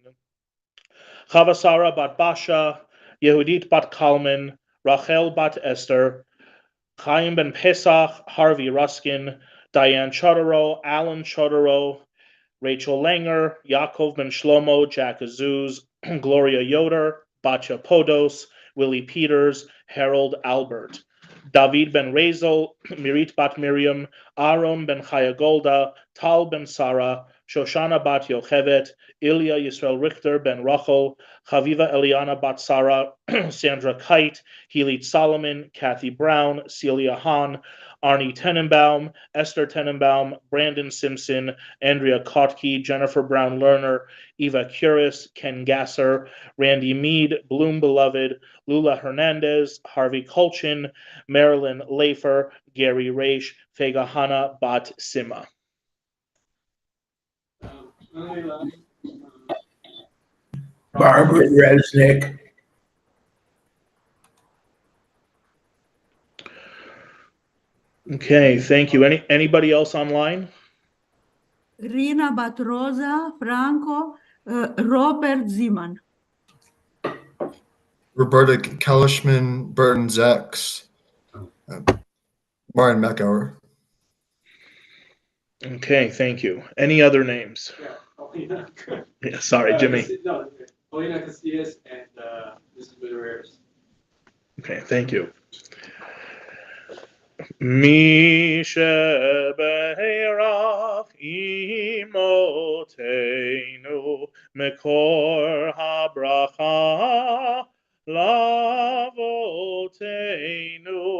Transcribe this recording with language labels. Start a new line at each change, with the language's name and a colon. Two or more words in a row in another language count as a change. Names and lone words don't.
English: Chavasara bat Basha, Yehudit bat Kalman, Rachel bat Esther, Chaim ben Pesach, Harvey Ruskin, Diane Chodorow, Alan Chodorow, Rachel Langer, Yaakov ben Shlomo, Jack Azuz, Gloria Yoder, Batya Podos, Willie Peters, Harold Albert. David ben Razel, Mirit bat Miriam, Aaron ben Chaya Golda, Tal ben Sarah, Shoshana bat Yochevet, Ilya Yisrael Richter ben Rachel, Chaviva Eliana bat Sarah, Sandra Kite, Healy Solomon, Kathy Brown, Celia Hahn, Arnie Tenenbaum, Esther Tenenbaum, Brandon Simpson, Andrea Kotke, Jennifer Brown Lerner, Eva Curis, Ken Gasser, Randy Mead, Bloom Beloved, Lula Hernandez, Harvey Colchin, Marilyn Lafer, Gary Raish, Fegahana Bat Sima. Barbara Resnick. Okay, thank you. Anybody else online? Rina Batroza, Franco, Robert Ziman. Roberta Kalishman, Burton Zex, Martin Macauer. Okay, thank you. Any other names? Yeah, Yeah, sorry, Jimmy. Paulina Castillas and Mrs. Rares. Okay, thank you.
Hebrew: מי שברך אמותינו מקור הברכה לאבותינו.